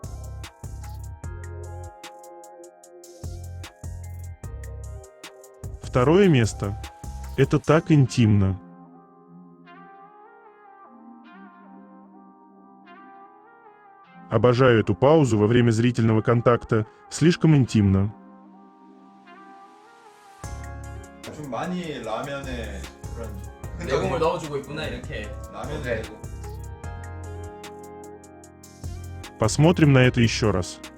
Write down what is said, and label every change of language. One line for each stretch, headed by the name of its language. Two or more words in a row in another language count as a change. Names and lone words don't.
Russian: Второе место. Это так интимно. Обожаю эту паузу во время зрительного контакта, слишком интимно.
Korean: 좀 많이 라면에 그런 내공을 넣어주고 있구나 이렇게. 라면에 네. 내고
Russian: Посмотрим на это еще раз.